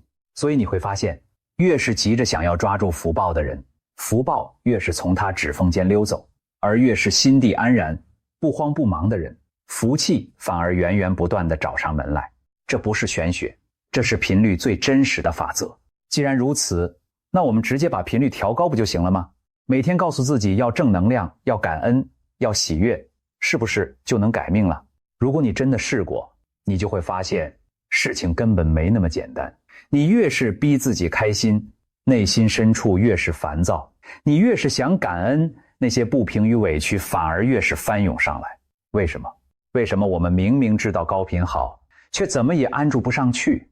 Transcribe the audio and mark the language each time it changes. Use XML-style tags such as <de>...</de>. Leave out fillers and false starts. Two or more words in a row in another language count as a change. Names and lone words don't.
<zh>所以你會發現，越是急着想要抓住福報的人，福報越是從他指縫間溜走；而越是心地安然、不慌不忙的人，福氣反而源源不斷地找上門來。這不是玄學，這是頻率最真實的法則。既然如此，那我們直接把頻率調高不就行了嗎？每天告訴自己要正能量，要感恩，要喜悅，是不是就能改命了？如果你真的試過，你就會發現事情根本沒那麼簡單。你越是逼自己開心，內心深處越是煩躁；你越是想感恩，那些不平與委屈反而越是翻湧上來。為什麼？為什麼我們明明知道高頻好，卻怎麼也安住不上去？</zh>